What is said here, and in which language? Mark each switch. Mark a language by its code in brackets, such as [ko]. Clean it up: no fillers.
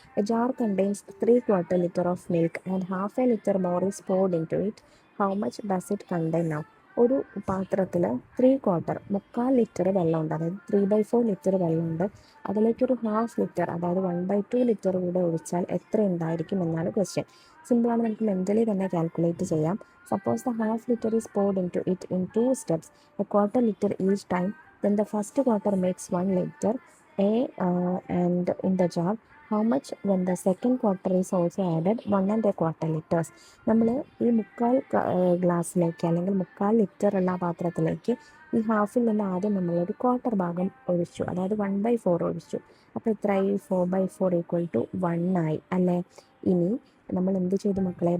[en] A jar contains 3/4 litre of milk and half a litre more is poured into it. How much does it contain now? [ml] ഒരു പാത്രത്തിൽ 3/4 മുക്കാൽ litre വെള്ളമുണ്ട്, അതായത് 3/4 litre വെള്ളമുണ്ട്. അതിലേക്കൊരു half litre, അതായത് 1/2 litre കൂടെ ഒഴിച്ചാൽ എത്ര ഉണ്ടായിരിക്കും എന്നാണ് ക്വസ്റ്റ്യൻ. സിമ്പിളാണ്, നമുക്ക് മെൻ്റലി തന്നെ കാൽക്കുലേറ്റ് ചെയ്യാം. [en] Suppose the half litre is poured into it in 2 steps, a quarter liter each time. Then the first quarter makes 1 liter and in the jar. How much when the second quarter is also added? 1 1/4 liters. [ml] നമ്മൾ ഈ മുക്കാൽ ഗ്ലാസ്സിലേക്ക്, അല്ലെങ്കിൽ മുക്കാൽ litre ഉള്ള പാത്രത്തിലേക്ക് ഈ ഹാഫിൽ നിന്ന് ആദ്യം നമ്മളൊരു ക്വാർട്ടർ ഭാഗം ഒഴിച്ചു, അതായത് 1/4 ഒഴിച്ചു. അപ്പോൾ എത്രയായി? 4/4 ഈക്വൽ ടു 1 ആയി അല്ലേ? ഇനി നമ്മൾ എന്ത് ചെയ്തു മക്കളെ?